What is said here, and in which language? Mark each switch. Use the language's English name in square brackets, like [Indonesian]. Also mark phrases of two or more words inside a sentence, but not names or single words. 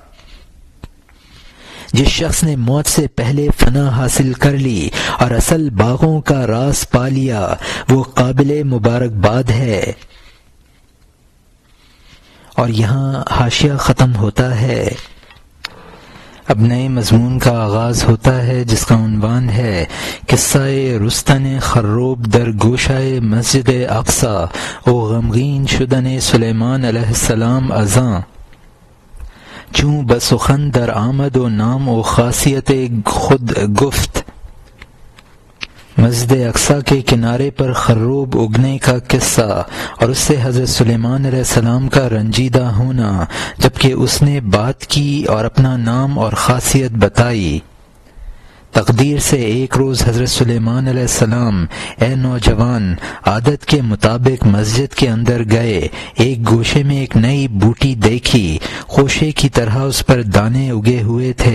[Urdu] جس شخص نے موت سے پہلے فنا حاصل کر لی اور اصل باغوں کا راز پا لیا، وہ قابل مبارکباد ہے۔ اور یہاں حاشیہ ختم ہوتا ہے۔ اب نئے مضمون کا آغاز ہوتا ہے جس کا عنوان ہے [Persian] قصہ رستن خروب در گوشۂ مسجد اقصی و غمگین شدن سلیمان علیہ السلام ازاں۔ چوں بسخن در آمد و نام و خاصیت خود گفت۔ [Urdu] مسجد اقصی کے کنارے پر خروب اگنے کا قصہ اور اس سے حضرت سلیمان علیہ السلام کا رنجیدہ ہونا، جبکہ اس نے بات کی اور اپنا نام اور خاصیت بتائی۔ تقدیر سے ایک روز حضرت سلیمان علیہ السلام اے نوجوان عادت کے مطابق مسجد کے اندر گئے، ایک گوشے میں ایک نئی بوٹی دیکھی، خوشے کی طرح اس پر دانے اگے ہوئے تھے۔